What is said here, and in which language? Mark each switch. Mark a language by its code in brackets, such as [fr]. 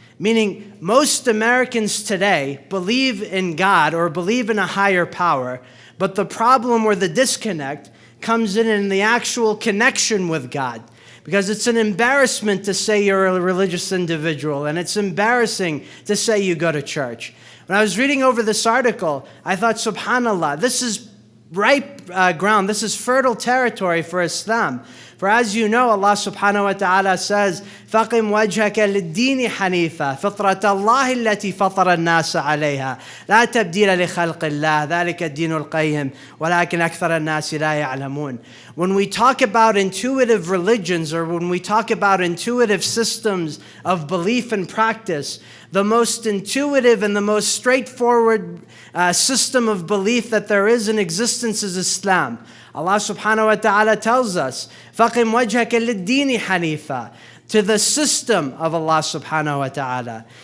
[en] Meaning, most Americans today believe in God or believe in a higher power, but the problem or the disconnect comes in the actual connection with God. Because it's an embarrassment to say you're a religious individual, and it's embarrassing to say you go to church. When I was reading over this article, I thought, subhanAllah, this is ripe ground, this is fertile territory for Islam. For as you know, Allah subhanahu wa ta'ala says, [ar] فَقِمْ وَجْهَكَ لِلدِّينِ حَنِيفًا فِطْرَةَ اللَّهِ الَّتِي فَطَرَ النَّاسَ عَلَيْهَا لَا تَبْدِيلَ لِخَلْقِ اللَّهِ ذَلِكَ الدِّينُ الْقَيِّمُ وَلَكِنْ أَكْثَرَ النَّاسِ لَا يَعْلَمُونَ. [en] When we talk about intuitive religions or when we talk about intuitive systems of belief and practice, the most intuitive and the most straightforward system of belief that there is in existence is Islam. Allah subhanahu wa ta'ala tells us, [ar] فَقِمْ وَجْهَكَ لِلدِّينِ حَنِيفًا, [en] to the system of Allah subhanahu wa ta'ala.